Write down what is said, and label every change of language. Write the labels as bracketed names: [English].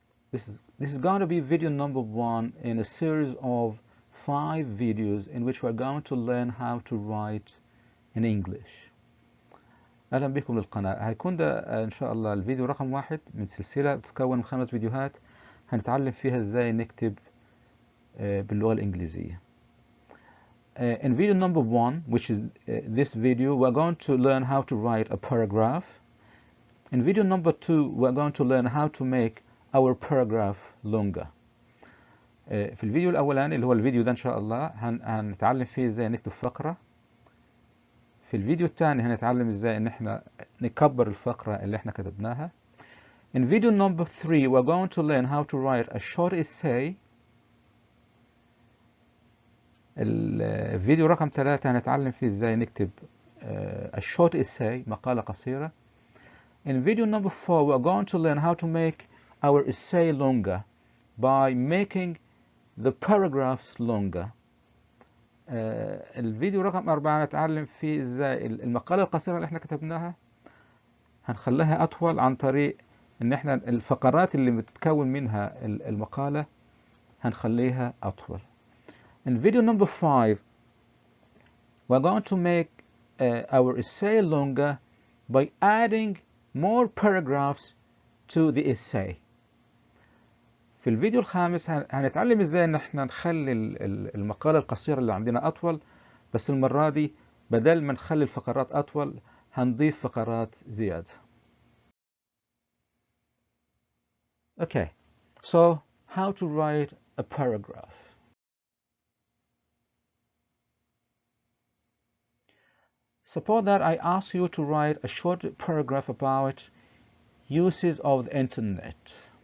[English] This is going to be video number 1 in a series of 5 videos in which we're going to learn how to write in English. [Arabic] أهلا بكم للقناة. هيكون ده إن شاء الله الفيديو رقم 1 من سلسلة بتتكون من 5 فيديوهات هنتعلم فيها إزاي نكتب باللغة الإنجليزية. [English] In video number 1, which is this video, we're going to learn how to write a paragraph. In video number 2, we're going to learn how to make our paragraph longer. [Arabic] في الفيديو الأولاني اللي هو الفيديو ده إن شاء الله هنتعلم فيه إزاي نكتب فقرة. في الفيديو الثاني هنتعلم إزاي إن إحنا نكبر الفقرة اللي إحنا كتبناها. [English] In video number 3, we're going to learn how to write a short essay. [Arabic] الفيديو رقم 3 هنتعلم فيه إزاي نكتب [English] a short essay [Arabic] مقالة قصيرة. [English] In video number 4, we're going to learn how to make our essay longer by making the paragraphs longer. [Arabic] الفيديو رقم 4 نتعلم فيه ازاي المقالة القصيرة اللي احنا كتبناها هنخليها أطول عن طريق ان احنا الفقرات اللي بتتكون منها المقالة هنخليها أطول. [English] In video number 5, we're going to make our essay longer by adding more paragraphs to the essay. [Arabic] في الفيديو الخامس هنتعلم ازاي ان احنا نخلي المقالة القصيرة اللي عندنا اطول، بس المرة دي بدل ما نخلي الفقرات اطول هنضيف فقرات زيادة. [English] Okay, so how to write a paragraph. Suppose that I ask you to write a short paragraph about uses of the internet.